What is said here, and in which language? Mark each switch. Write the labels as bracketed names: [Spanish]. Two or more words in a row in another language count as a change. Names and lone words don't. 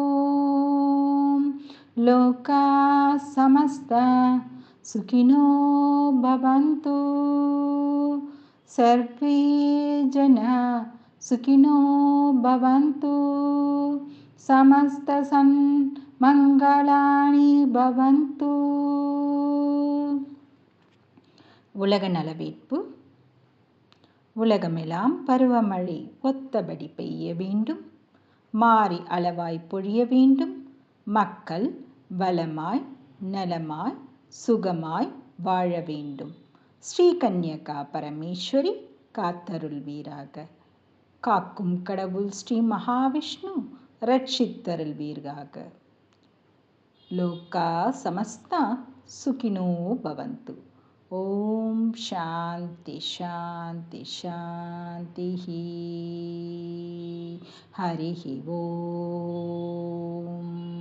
[Sanskrit] लोकाः समस्ताः सुखिनो भवन्तु सर्वे जनाः सुखिनो भवन्तु समस्तसन्मङ्गलानि भवन्तु। [Tamil] உலக நலவேட்பு. உலகமெல்லாம் பருவமழை ஒத்தபடி பெய்ய வேண்டும், மாறி அளவாய் பொழிய வேண்டும், மக்கள் வளமாய் நலமாய் சுகமாய் வாழ வேண்டும். ஸ்ரீ கன்யகா பரமேஸ்வரி காத்தருள்வீராக. காக்கும் கடவுள் ஸ்ரீ மகாவிஷ்ணு ரட்சித்தருள்வீராக. [Sanskrit] लोकाः समस्ताः सुखिनो भवन्तु. ॐ शान्तिः शान्तिः शान्तिः. हरिः ॐ.